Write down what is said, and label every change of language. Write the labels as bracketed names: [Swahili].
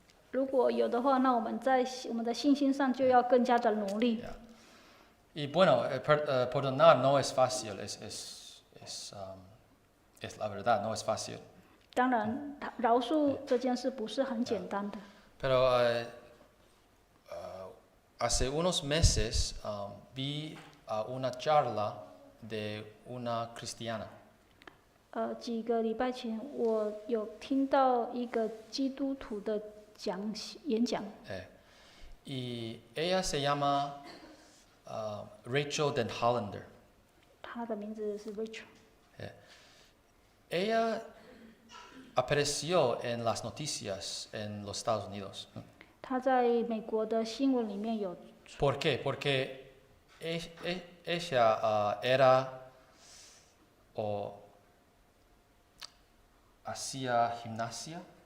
[Chinese] 如果有的话，那我们在我们的信心上就要更加的努力。 [English] Yeah. [Spanish] Y bueno, perdonar no es fácil, es la verdad, no es fácil. [Chinese] 当然，饶恕这件事不是很简单的。 [Spanish] Pero hace unos meses vi una charla de una cristiana. [Chinese] 几个礼拜前，我有听到一个基督徒的演讲， [Spanish] Y ella se llama Rachel Den Hollander. [Chinese] 他的名字是 Rachel。 [Spanish] Ella apareció en las noticias en los Estados Unidos. [Chinese] 他在美国的新闻里面有， [Spanish] ¿Por qué? Porque ella era o hacía gimnasia.